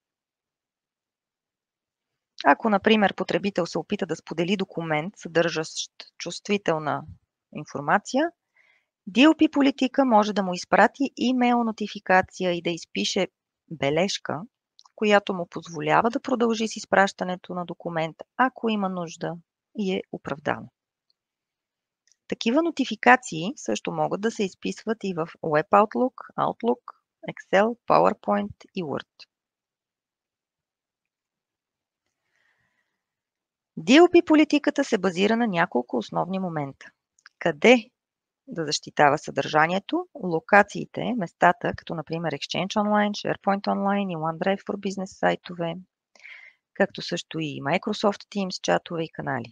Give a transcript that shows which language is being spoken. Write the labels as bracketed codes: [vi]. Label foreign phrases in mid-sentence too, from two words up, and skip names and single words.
[bg] Ако, например, потребител се опита да сподели документ, съдържащ чувствителна информация, DLP политика може да му изпрати имейл нотификация и да изпише бележка, която му позволява да продължи с изпращането на документ, ако има нужда и е оправдано. Такива нотификации също могат да се изписват и в Web Outlook, Outlook, Excel, PowerPoint и Word. DLP политиката се базира на няколко основни момента. Къде да защитава съдържанието, локациите, местата, като например Exchange Online, SharePoint Online и OneDrive for Business сайтове, както също и Microsoft Teams чатове и канали.